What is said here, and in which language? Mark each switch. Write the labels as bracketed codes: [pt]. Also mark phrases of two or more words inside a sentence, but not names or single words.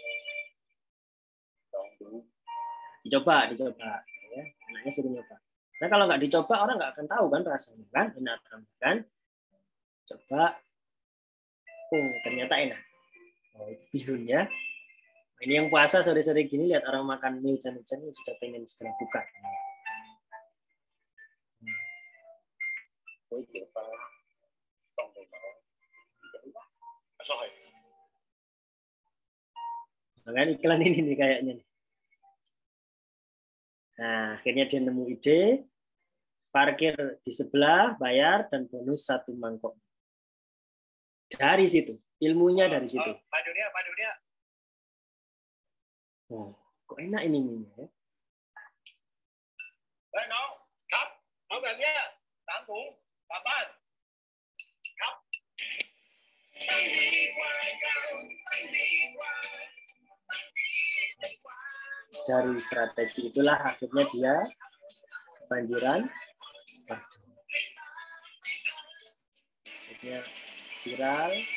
[id] Dicoba ya. Anaknya suruh nyoba. Nah kalau nggak dicoba orang nggak akan tahu kan rasanya kan, enak kan. Coba, ternyata enak. Oh, itu bihunnya. Ini yang puasa sore-sore gini lihat orang makan mie hujan-hujan sudah pengen segera buka. [th] ก๋วยเตี๋ยวป้าต้องไปไหนอร่อย [id] Makanya iklan ini nih kayaknya. Nah, akhirnya dia nemu ide, parkir di sebelah, bayar, dan bonus 1 mangkok. Dari situ, ilmunya dari situ. [th] ไปเดี๋ยวนี้ไปเดี๋ยวนี้ [id] Oh, kok enak ini mie ya? [th] เฮ้ยน้องครับเอาแบบเนี้ย3 ถุงกลับบ้านครับ [id] Dari strategi itulah akhirnya dia kebanjiran. Akhirnya viral.